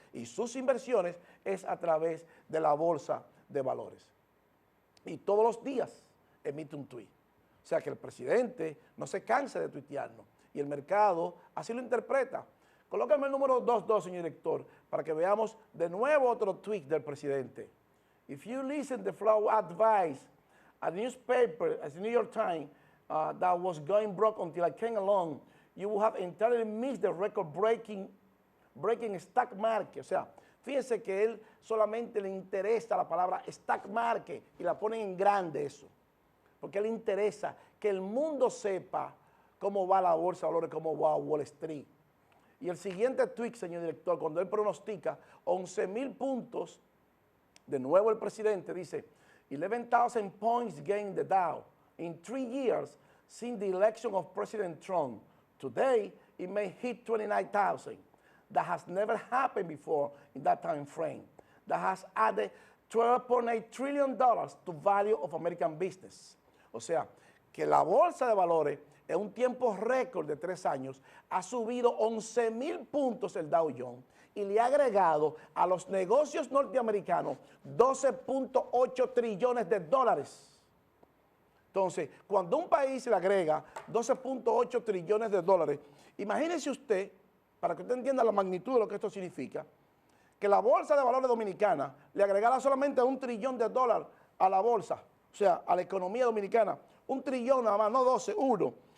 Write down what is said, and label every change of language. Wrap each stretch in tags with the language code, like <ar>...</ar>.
<es>Y sus inversiones es a través de la bolsa de valores. Y todos los días emite un tuit. O sea que el presidente no se cansa de tuitearnos. Y el mercado así lo interpreta. Colócame el número 2.2, señor director, para que veamos de nuevo otro tweet del presidente.</es> <en>If you listen to Flow advice, a newspaper, as the New York Times, that was going broke until I came along, you will have entirely missed the record-breaking stock market.</en> <es>O sea, fíjense que él solamente le interesa la palabra stock market y la ponen en grande eso. Porque le interesa que el mundo sepa cómo va la bolsa de valores, cómo va Wall Street. Y el siguiente tweet, señor director, cuando él pronostica 11,000 puntos, de nuevo el presidente dice,</es> <en>11,000 points gained the Dow in 3 years since the election of President Trump. Today, it may hit 29,000. That has never happened before in that time frame. That has added $12.8 trillion to value of American business.</en> <es>O sea, que la bolsa de valores en un tiempo récord de 3 años ha subido 11,000 puntos el Dow Jones y le ha agregado a los negocios norteamericanos 12.8 trillones de dólares. Entonces, cuando un país le agrega 12.8 trillones de dólares, imagínese usted, para que usted entienda la magnitud de lo que esto significa, que la Bolsa de Valores Dominicana le agregara solamente $1 trillón a la bolsa, o sea, a la economía dominicana, 1 trillón nada más, no 12, 1.</es>